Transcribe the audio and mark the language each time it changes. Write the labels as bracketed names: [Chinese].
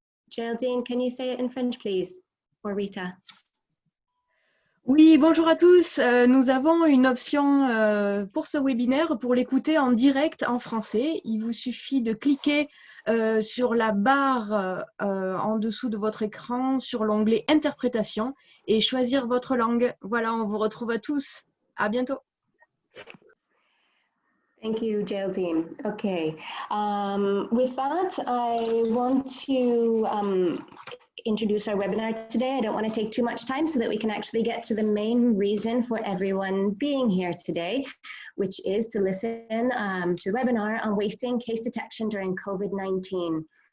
[English] Geraldine, can you say it in French, please? Or Rita? [French] Oui, bonjour à tous. Nous avons une option pour ce webinaire pour l'écouter en direct en français. Il vous suffit de cliquer sur la barre en dessous de votre écran sur l'onglet Interprétation et choisir votre langue. Voilà, on vous retrouve à tous. À bientôt. [English] Thank you, Geraldine. Okay, with that, I want to introduce our webinar today. I don't want to take too much time so that we can actually get to the main reason for everyone being here today, which is to listen to the webinar on wasting case detection during COVID-19.